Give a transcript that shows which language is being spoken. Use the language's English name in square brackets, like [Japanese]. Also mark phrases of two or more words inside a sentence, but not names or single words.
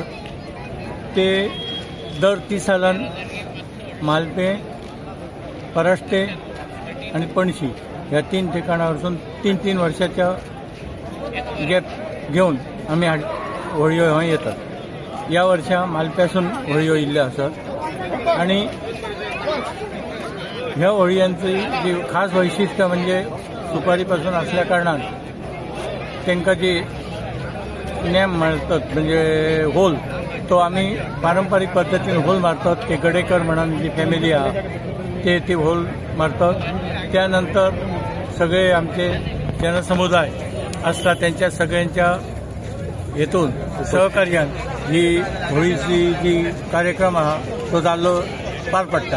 [Konkani] ते दर 30 सालान मालपे, पराष्टे आणि पणशी ह्या 3 ठिकाणां वरसून 3 वर्षाच्या गॅप घेऊन आम्ही होळयो हांगा येतात। या वर्सा मालप्यासून होळयो येयल्ल्यो आसात आणि ह्या होळयांची जी खास वैशिष्ट्य म्हणजे सुपारीपासून असल्या कारणान तांकां जी नेम मारतात म्हणजे होल तो आम्ही पारंपरिक पद्धतीने होल मारतात। [Marathi] ते गडेकर म्हणून जी फॅमिली आहे ते होल मारतात। त्यानंतर सगळे आमचे जनसमुदाय असतात त्यांच्या सगळ्यांच्या हेतून सहकार्यान ही होळीची जी कार्यक्रम आहे तो जाल्लो पार पडटा।